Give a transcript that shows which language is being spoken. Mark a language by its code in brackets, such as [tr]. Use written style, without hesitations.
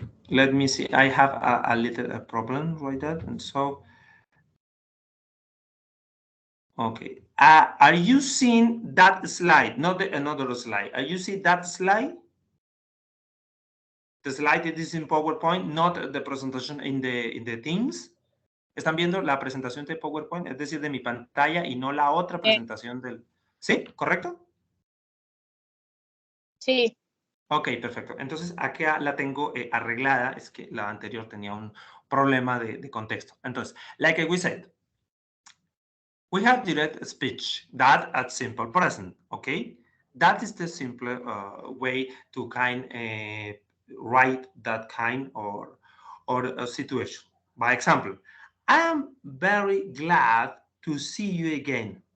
[en] Let me see. I have a little problem right there, and so. Okay. Are you seeing that slide? Not another slide. Are you seeing that slide? The slide that is in PowerPoint, not the presentation in the Teams. [es] ¿Están viendo la presentación de PowerPoint? Es decir, de mi pantalla y no la otra presentación del... ¿Sí? ¿Correcto? Sí. Ok, perfecto. Entonces, acá la tengo arreglada. Es que la anterior tenía un problema de contexto. [en] Entonces, like we said, we have direct speech, that at simple present, okay? That is the simple way to kind write that kind or a situation. By example, I am very glad to see you again.